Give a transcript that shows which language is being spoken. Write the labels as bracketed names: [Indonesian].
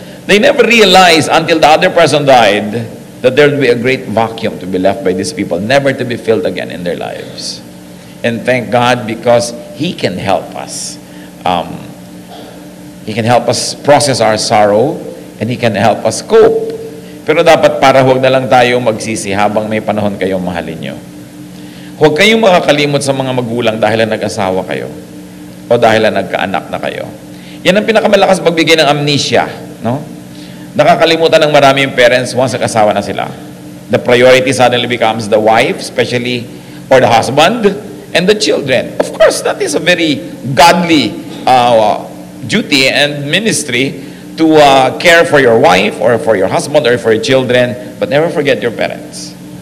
[English] They never realize until the other person died that there would be a great vacuum to be left by these people, never to be filled again in their lives. And thank God because He can help us. He can help us process our sorrow and He can help us cope. [Filipino] Pero dapat para huwag na lang tayo magsisi habang may panahon kayong mahalin nyo. Huwag kayong makakalimot sa mga magulang dahil na nag-asawa kayo o dahil na nagkaanak na kayo. Yan ang pinakamalakas pagbigay ng amnesia. No? Nakakalimutan ng maraming parents once nag-asawa na sila. [English] The priority suddenly becomes the wife, especially, or the husband, and the children. Of course, that is a very godly duty and ministry to care for your wife or for your husband or for your children, but never forget your parents.